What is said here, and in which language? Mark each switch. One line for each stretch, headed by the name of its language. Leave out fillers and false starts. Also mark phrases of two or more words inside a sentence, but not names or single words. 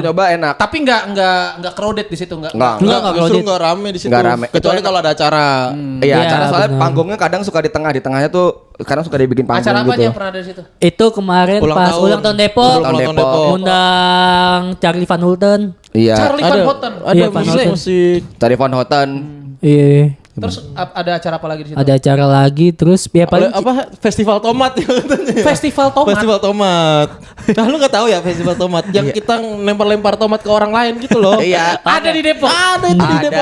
Indonesian: Bang. nyoba enak. Tapi enggak crowded di situ enggak. Enggak. Enggak, justru crowded. enggak rame di situ. Nggak rame. Kecuali Itu kalau ada acara. Iya, Iya, acara soalnya benar. panggungnya kadang suka di tengahnya tuh kadang suka dibikin panggung Acara apa aja gitu. yang pernah ada di situ? Itu kemarin pas ulang tahun Depok. Ulang tahun Depok. Undang Charlie Van Houten. Iya. Charlie Van Houten. Iya, Van Houten. musik. Tadi Van Houten. Iya. Terus ada acara apa lagi di situ? Ada acara lagi terus ya paling Apa festival tomat ya katanya. Festival tomat. Festival tomat. Nah, lu enggak tahu ya festival tomat yang kita lempar-lempar tomat ke orang lain gitu loh. Iya. Ada di Depok. Ada itu di Depok.